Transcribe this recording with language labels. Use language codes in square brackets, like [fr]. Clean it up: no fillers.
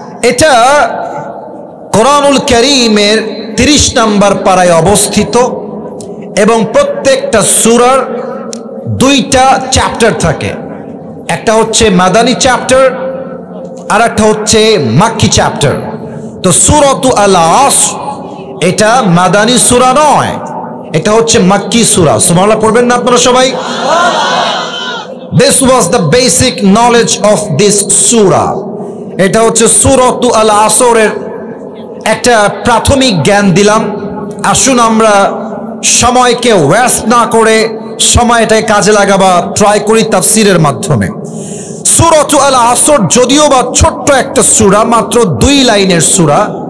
[bn] এটা কোরআনুল কারীমের 30 নম্বর পারায় অবস্থিত এবং প্রত্যেকটা সূরার 2টা চ্যাপ্টার থাকে। একটা হচ্ছে মাদানী চ্যাপ্টার আর একটা হচ্ছে মাক্কি চ্যাপ্টার। তো সূরাতু আল আসর এটা মাদানী সূরা নয়, এটা হচ্ছে মাক্কি সূরা। সুবহানাল্লাহ পড়বেন না আপনারা সবাই? [en] This was the basic knowledge of this surah. [bn] এটা হচ্ছে সূরাতু আল আসরের একটা প্রাথমিক জ্ঞান দিলাম। আসুন আমরা সময়কে ওয়েস্ট না করে সময়টাকে কাজে লাগাবার ট্রাই করি তাফসীরের মাধ্যমে। সূরাতু আল আসর যদিও বা ছোট্ট একটা সূরা, মাত্র 2 লাইনের সূরা।